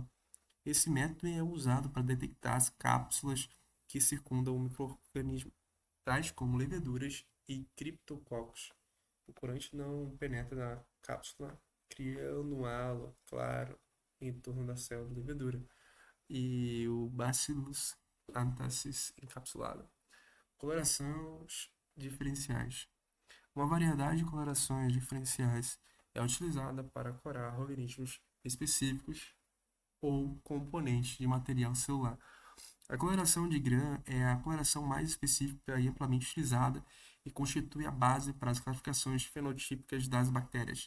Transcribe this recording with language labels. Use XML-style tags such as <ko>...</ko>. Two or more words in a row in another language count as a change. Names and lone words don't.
<pt>Esse método é usado para detectar as cápsulas que circundam o microorganismo, tais como leveduras e criptococos. O corante não penetra na cápsula, criando um halo claro em torno da célula de levedura e o Bacillus anthracis encapsulado. Colorações diferenciais. Uma variedade de colorações diferenciais é utilizada para corar organismos específicos ou componentes de material celular. A coloração de Gram é a coloração mais específica e amplamente utilizada e constitui a base para as classificações fenotípicas das bactérias.</pt>